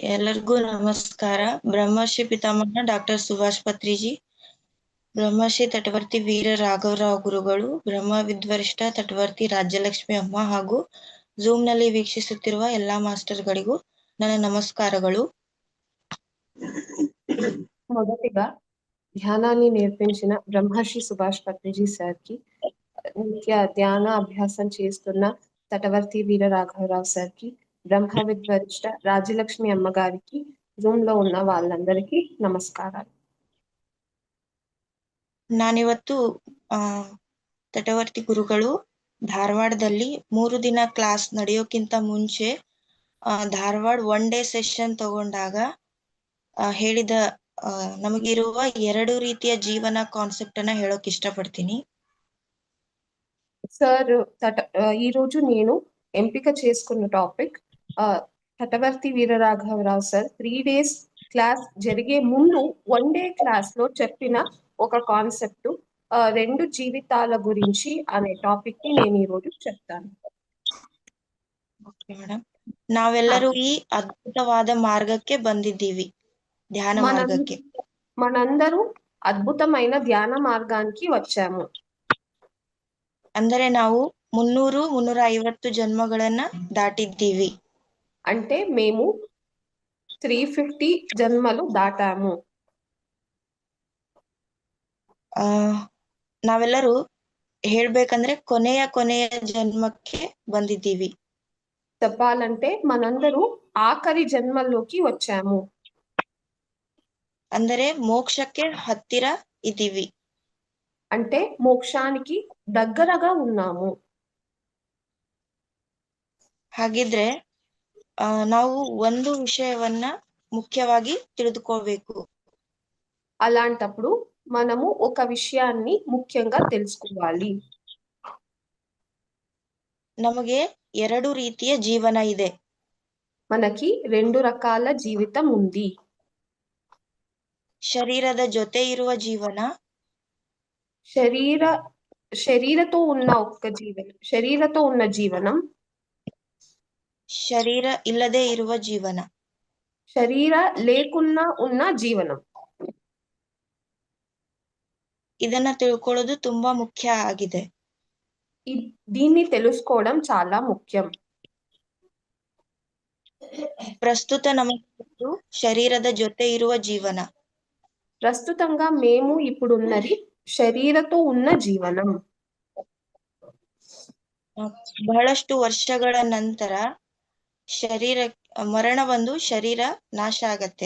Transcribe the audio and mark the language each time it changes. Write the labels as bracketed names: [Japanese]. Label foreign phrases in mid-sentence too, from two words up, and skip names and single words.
[Kannada] ಎಲ್ಲರಿಗೂ ನಮಸ್ಕಾರ. ಬ್ರಹ್ಮರ್ಷಿ ಪಿತಾಮಹ ಡಾಕ್ಟರ್ ಸುಭಾಷ್ ಪತ್ರಿಜಿ, ಬ್ರಹ್ಮರ್ಷಿ ತಟವರ್ತಿ ವೀರ ರಾಘವರಾವ್ ಗುರುಗಳು, ಬ್ರಹ್ಮ ವಿದ್ವರಿಷ್ಠ ತಟವರ್ತಿ ರಾಜ್ಯಲಕ್ಷ್ಮಿ ಅಮ್ಮ ಹಾಗೂ ನಲ್ಲಿ ವೀಕ್ಷಿಸುತ್ತಿರುವ ಎಲ್ಲಾ ಮಾಸ್ಟರ್ಗಳಿಗೂ ನನ್ನ నమస్కారಗಳು. [Telugu] మొదటిగా ధ్యానాన్ని నేర్పించిన బ్రహ్మర్షి సుభాష్ పత్రిజీ సార్కి, నిత్య ధ్యాన అభ్యాసం చేస్తున్న తటవర్తి వీర రాఘవరావు సార్కి, బ్రహ్మ విద్వరిష్ట రాజ్యలక్ష్మి అమ్మగారికి, జూమ్ లో ఉన్న వాళ్ళందరికీ నమస్కారాలు. [Kannada] ನಾನಿವತ್ತು ತಟವರ್ತಿ ಗುರುಗಳು ಧಾರವಾಡದಲ್ಲಿ 3 ದಿನ ಕ್ಲಾಸ್ ನಡೆಯೋಕ್ಕಿಂತ ಮುಂಚೆ ಧಾರವಾಡ 1 [English] day session [Kannada] ತಗೊಂಡಾಗ ಹೇಳಿದ ನಮಗಿರುವ 2 ರೀತಿಯ ಜೀವನ ಕಾನ್ಸೆಪ್ಟ್ ಅನ್ನ ಹೇಳೋಕೆ ಇಷ್ಟಪಡ್ತೀನಿ. [Telugu] సార్ ఈ రోజు నేను ఎంపిక చేసుకున్న టాపిక్ తటవర్తి వీర రాఘవరావు సార్ 3 [English] days class [Telugu] జరిగే ముందు 1 [English] day class [Telugu] లో చెప్పిన ఒక కాన్సెప్ట్ 2 జీవితాల గురించి అనే టాపిక్ ని నేను ఈ రోజు చెప్తాను. [English] okay madam, [Kannada] ನಾವೆಲ್ಲರೂ ಈ ಅದ್ಭುತವಾದ ಮಾರ್ಗಕ್ಕೆ ಬಂದಿದ್ದೀವಿ, ಧ್ಯಾನ ಮಾರ್ಗಕ್ಕೆ. [Telugu] మనందరూ అద్భుతమైన ధ్యాన మార్గానికి వచ్చాము. [Kannada] ಅಂದರೆ ನಾವು 300-350 ಜನ್ಮಗಳನ್ನ ದಾಟಿದ್ದೀವಿ. [Telugu] అంటే మేము 350 జన్మలు దాటాము. [Kannada] ನಾವೆಲ್ಲರೂ ಹೇಳ್ಬೇಕಂದ್ರೆ ಕೊನೆಯ ಜನ್ಮಕ್ಕೆ ಬಂದಿದ್ದೀವಿ. [Telugu] చెప్పాలంటే మనందరూ ఆఖరి జన్మల్లోకి వచ్చాము. [Kannada] ಅಂದರೆ మోక్షಕ್ಕೆ ಹತ್ತಿರ ಇದ್ದೀವಿ, [Telugu] అంటే మోక్షానికి దగ్గరగా ఉన్నాము. [Kannada] ಹಾಗಿದ್ರೆ ನಾವು ಒಂದು ವಿಷಯವನ್ನ ಮುಖ್ಯವಾಗಿ ತಿಳಿದುಕೋಬೇಕು. [Telugu] అలాంటప్పుడు మనము ఒక విషయాన్ని ముఖ్యంగా తెలుసుకోవాలి. [Kannada] ನಮಗೆ 2 ರೀತಿಯ ಜೀವನ ಇದೆ. [Telugu] మనకి 2 రకాల జీవితం ఉంది. [Kannada] ಶರೀರದ ಜೊತೆ ಇರುವ ಜೀವನ, [Telugu] శరీరతో ఉన్న జీవనం, [Kannada] ಶರೀರ ಇಲ್ಲದೆ ಇರುವ ಜೀವನ, [Telugu] శరీర లేకున్నా ఉన్న జీవనం. [Kannada] ಇದನ್ನ ತಿಳ್ಕೊಳ್ಳೋದು ತುಂಬಾ ಮುಖ್ಯ ಆಗಿದೆ. [Telugu] దీన్ని తెలుసుకోవడం చాలా ముఖ్యం. [Kannada] ಪ್ರಸ್ತುತ ನಮಗೆ ಶರೀರದ ಜೊತೆ ಇರುವ ಜೀವನ, [Telugu] ప్రస్తుతంగా మేము ఇప్పుడున్నది శరీరతో ఉన్న జీవనం. [Kannada] ಬಹಳಷ್ಟು ವರ್ಷಗಳ ನಂತರ ಮರಣ ಬಂದು ಶರೀರ ನಾಶ ಆಗತ್ತೆ.